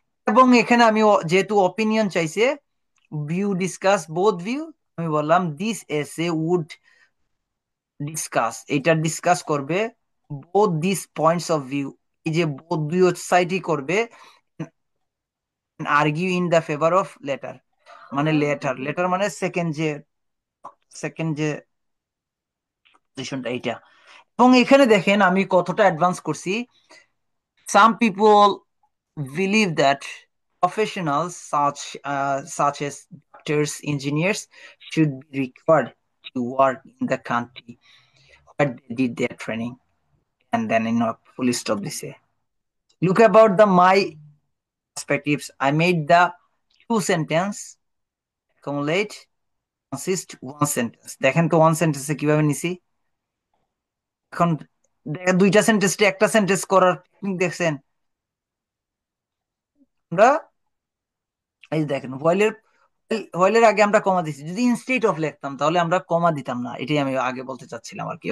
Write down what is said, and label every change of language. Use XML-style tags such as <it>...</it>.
<bn>এবং এখানে আমি যেহেতু অপিনিয়ন চাইছে, ভিউ ডিসকাস বোথ ভিউ, আমি বললাম</bn> <en>this essay would discuss,</en> <bn>এটা ডিসকাস করবে</bn> <en>both this points of view,</en> <bn>এই যে বোথ দুই সাইডই করবে,</bn> <en>argue in the favour of latter,</en> <bn>মানে লেটার, লেটার মানে সেকেন্ড যে, সেকেন্ড যে পজিশনটা এইটা। এবং এখানে দেখেন আমি কতটা অ্যাডভান্স করছি।</bn> <en>Some people believe that professionals such as doctors, engineers should be required to work in the country where they did their training. And then, full stop this. Look about the my perspectives. I made the two sentence accumulate consist one sentence.</en> <bn>দেখেন তো</bn> <en>one sentence</en> <bn>কিভাবে নিছি। এখন দেখেন দুইটা সেন্টেন্সে একটা sentence করার টেকনিক দেখছেন। আমরা এই যে দেখেন হোয়াইলের হোয়াইলের আগে আমরা কমা দিচ্ছি, যদি ইনস্টেড অফ লিখতাম তাহলে আমরা কমা দিতাম না, এটাই আমি আগে বলতে চাচ্ছিলাম আর কি।</bn>